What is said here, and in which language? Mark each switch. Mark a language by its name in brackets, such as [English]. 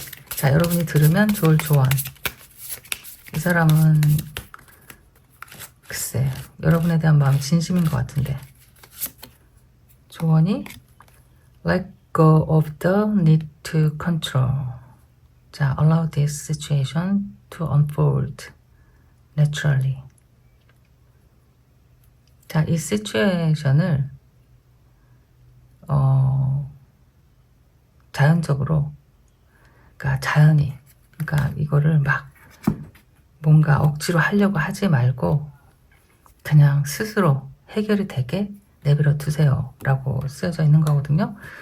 [Korean] 자, 여러분이 들으면 좋을 조언. 이 사람은 글쎄 여러분에 대한 마음이 진심인 것 같은데 조언이 [English] Let go of the need to control. 자, allow this situation to unfold naturally. [Korean] 자, 이 시츄에이션을 자연적으로, 그러니까 자연히, 그러니까 이거를 막 뭔가 억지로 하려고 하지 말고 그냥 스스로 해결이 되게 내버려 두세요 라고 쓰여져 있는 거거든요.